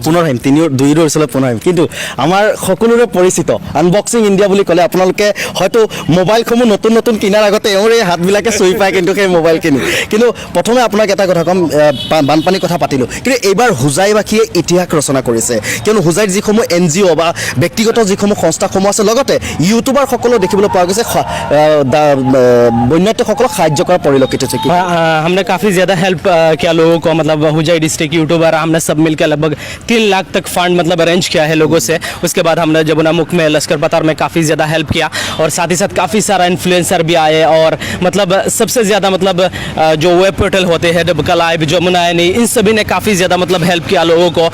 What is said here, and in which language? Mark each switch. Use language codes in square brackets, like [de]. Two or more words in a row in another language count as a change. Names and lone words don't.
[as] মই পুনৰ আহিম দুইৰো ওচৰলৈ পুনৰ আহিম কিন্তু আমাৰ সকলোৰে পৰিচিত আনবক্সিং ইণ্ডিয়া বুলি ক'লে আপোনালোকে হয়তো মোবাইলসমূহ নতুন নতুন কিনাৰ আগতে এওঁৰ এই হাতবিলাকে চুই পায় কিন্তু সেই মোবাইলখিনি কিন্তু প্ৰথমে আপোনাক এটা কথা ক'ম বানপানীৰ কথা পাতিলোঁ কিন্তু এইবাৰ হোজাইবাসীয়ে ইতিহাস ৰচনা কৰিছে কিয়নো হোজাইত যিসমূহ NGO বা ব্যক্তিগত যিসমূহ সংস্থাসমূহ আছে লগতে ইউটিউবাৰসকলো দেখিবলৈ পোৱা গৈছে বন্যার্থসকলক সাহায্য কৰা পৰিলক্ষিত হৈছে কি [hi] हमने काफ़ी ज़्यादा हेल्प किया लोगों को मतलब हुजाई डिस्ट्रिक्ट यूट्यूबर हमने सब मिलकर लगभग 3 लाख तक फंड मतलब अरेंज किया है लोगों से। उसके बाद हमने जमुना मुख में लश्कर पतार में काफ़ी ज़्यादा हेल्प किया और साथ ही साथ काफ़ी सारा इन्फ्लुएंसर भी आए और मतलब सबसे ज़्यादा मतलब जो वेब पोर्टल होते हैं डबका लाइव जमुना यानी इन सभी ने काफ़ी ज़्यादा मतलब हेल्प किया लोगों को।